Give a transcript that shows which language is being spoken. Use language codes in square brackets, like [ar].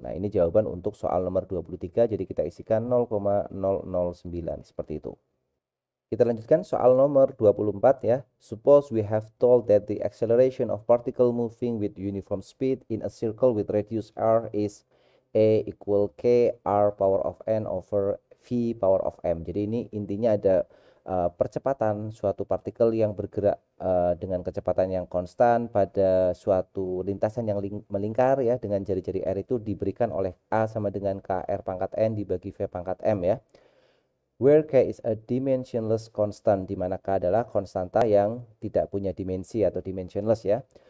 [id] Nah, ini jawaban untuk soal nomor 23, jadi kita isikan 0,009 seperti itu. Kita lanjutkan soal nomor 24 ya. [en] Suppose we have told that the acceleration of particle moving with uniform speed in a circle with radius r is A equal K r power of n over V power of m. [id] Jadi ini intinya ada percepatan suatu partikel yang bergerak dengan kecepatan yang konstan pada suatu lintasan yang melingkar ya, dengan jari-jari r itu diberikan oleh A sama dengan K r pangkat n dibagi V pangkat m ya. [en] Where K is a dimensionless constant, [id] di mana K adalah konstanta yang tidak punya dimensi atau dimensionless ya.